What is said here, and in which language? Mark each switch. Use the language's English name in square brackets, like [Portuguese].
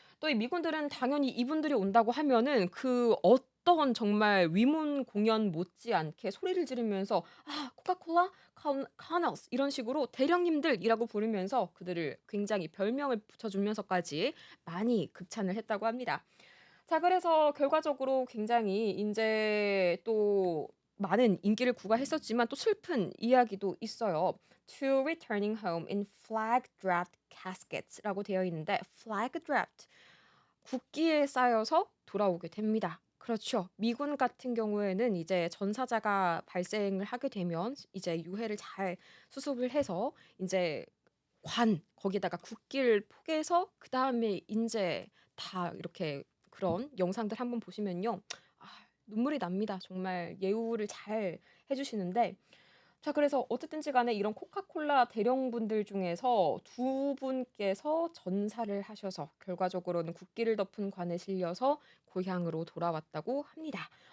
[Korean] 또 이 미군들은 당연히 이분들이 온다고 하면은 그 어떤 정말 위문 공연 못지않게 소리를 지르면서 "아 코카콜라 카널스 이런 식으로 대령님들이라고 부르면서 그들을 굉장히 별명을 붙여주면서까지 많이 극찬을 했다고 합니다. 자 그래서 결과적으로 굉장히 인제 또 많은 인기를 구가했었지만 또 슬픈 이야기도 있어요. [English] "To returning home in flag draped caskets"라고 [Korean] 되어 있는데 [English] flag draped [Korean] 국기에 쌓여서 돌아오게 됩니다. 그렇죠. 미군 같은 경우에는 이제 전사자가 발생을 하게 되면 이제 유해를 잘 수습을 해서 인제 거기에다가 국기를 포개서 그다음에 인제 다 이렇게 그런 영상들 한번 보시면요. 아 눈물이 납니다. 정말 예우를 잘 해 주시는데 자 그래서 어쨌든지 간에 이런 코카콜라 대령분들 중에서 두 분께서 전사를 하셔서 결과적으로는 국기를 덮은 관에 실려서 고향으로 돌아왔다고 합니다.